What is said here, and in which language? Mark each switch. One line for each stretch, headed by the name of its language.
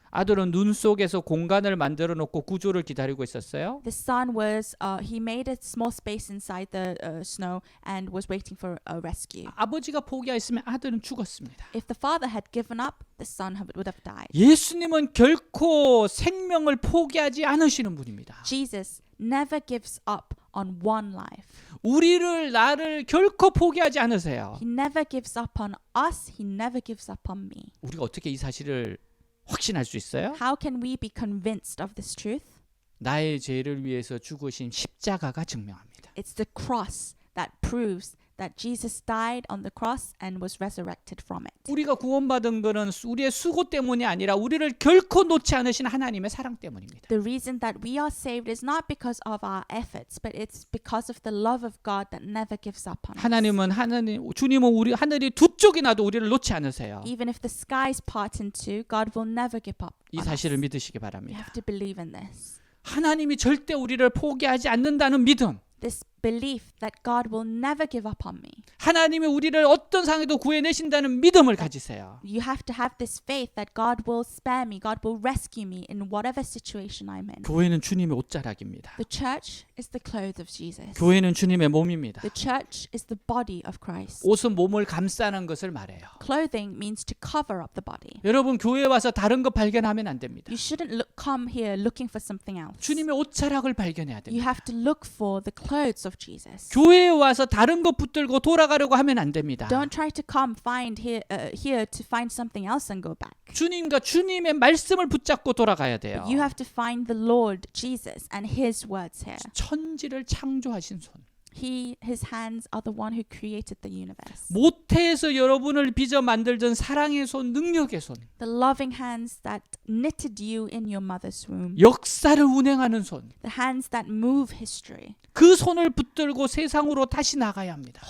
Korean: 아들은 눈 속에서 공간을 만들어 놓고 구조를 기다리고 있었어요.
English: The son he made a small space inside the snow and was waiting for a rescue.
Korean: 아버지가 포기했으면 아들은 죽었습니다.
English: If the father had given up, the son would have died.
Korean: 예수님은 결코 생명을 포기하지 않으시는 분입니다.
English: Jesus never gives up on one life.
Korean: 나를 결코 포기하지 않으세요.
English: He never gives up on us. He never gives up on me.
Korean: 우리가 어떻게 이 사실을 확신할 수 있어요?
English: How can we be convinced of this truth?
Korean: 나의 죄를 위해서 죽으신 십자가가 증명합니다.
English: It's the cross that proves that Jesus died on the cross and was resurrected from it.
Korean: 우리가 구원받은 것은 우리의 수고 때문이 아니라 우리를 결코 놓지 않으신 하나님의 사랑 때문입니다.
English: The reason that we are saved is not because of our efforts, but it's because of the love of God that never gives up on us.
Korean: 주님은 하늘이 두 쪽이 나도 우리를 놓지 않으세요.
English: Even if the skies part in two, God will never give up
Korean: 이
English: on us.
Korean: 사실을 믿으시기
English: You
Korean: 바랍니다.
English: have to believe in this.
Korean: 하나님이 절대 우리를 포기하지 않는다는 믿음.
English: This belief that God will never give up on me.
Korean: 하나님이 우리를 어떤 상황에도 구해내신다는 믿음을 가지세요.
English: You have to have this faith that God will spare me, God will rescue me in whatever situation I'm in.
Korean: 교회는 주님의 옷자락입니다.
English: The church is the clothes of Jesus.
Korean: 교회는 주님의 몸입니다.
English: The church is the body of Christ.
Korean: 옷은 몸을 감싸는 것을 말해요.
English: Clothing means to cover up the body.
Korean: 여러분 교회에 와서 다른 거 발견하면 안 됩니다.
English: You shouldn't come here looking for something else.
Korean: 주님의 옷자락을 발견해야
English: You
Korean: 됩니다.
English: have to look for the clothes of Jesus.
Korean: 교회에 와서 다른 거 붙들고 돌아가려고 하면 안 됩니다.
English: Don't try to come find here to find something else and go back.
Korean: 주님과 주님의 말씀을 붙잡고 돌아가야 돼요.
English: You have to find the Lord Jesus and His words here.
Korean: 천지를 창조하신 손.
English: His hands are the one who created the universe.
Korean: 모태에서 여러분을 빚어 만들던 사랑의 손, 능력의 손.
English: The loving hands that knitted you in your mother's womb.
Korean: 역사를 운행하는 손.
English: The hands that move history.
Korean: 그 손을 붙들고 세상으로 다시 나가야 합니다.